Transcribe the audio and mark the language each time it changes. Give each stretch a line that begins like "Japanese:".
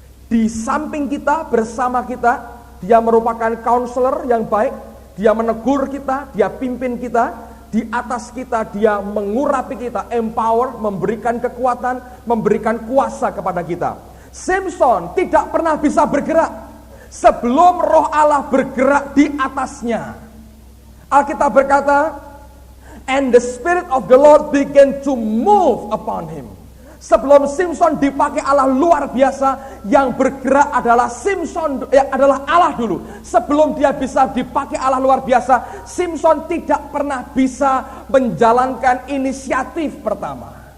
Indonesian: Di samping kita, bersama kita, dia merupakan counselor yang baik, dia menegur kita, dia pimpin kita, di atas kita dia mengurapi kita, empower, memberikan kekuatan, memberikan kuasa kepada kita. Simson tidak pernah bisa bergerak sebelum roh Allah bergerak di atasnya. Alkitab berkata,
English: and the Spirit of the Lord began to move upon him.
Indonesian: Sebelum Simson dipakai Allah luar biasa, yang bergerak adalah Simson, adalah Allah dulu. Sebelum dia bisa dipakai Allah luar biasa, Simson tidak pernah bisa menjalankan inisiatif pertama.